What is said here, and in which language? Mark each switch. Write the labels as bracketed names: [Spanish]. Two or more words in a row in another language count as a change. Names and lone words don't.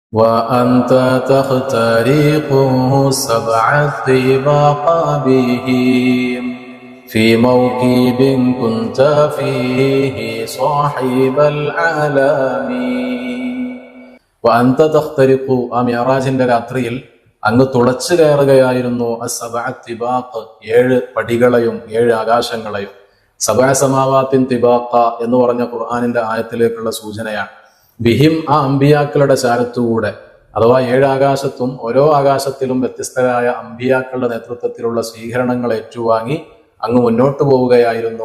[Arabic] وأنت تخترقه سبع الطباق بهم في موكب كنت فيه صاحب العالمين. وأنت تخترق [Malayalam] ആ മിഅ്റാജിന്റെ രാത്രിയിൽ അങ്ങ് തുളച്ചു കയറുകയായിരുന്നു [Arabic] السبع الطباق [Malayalam] 7 പടികളെയും 7 ആകാശങ്ങളെയും. [Arabic] سبع سماوات طباقا [Malayalam] എന്ന് പറഞ്ഞ ഖുർആനിന്റെ ആയത്തിലേക്കുള്ള സൂചനയാണ്. ബിഹിം ആ അമ്പിയാക്കളുടെ ചാരത്തുകൂടെ, അഥവാ 7 ആകാശത്തും ഓരോ ആകാശത്തിലും വ്യത്യസ്തരായ അമ്പിയാക്കളുടെ നേതൃത്വത്തിലുള്ള സ്വീകരണങ്ങൾ ഏറ്റുവാങ്ങി അങ്ങ് മുന്നോട്ട് പോവുകയായിരുന്നു.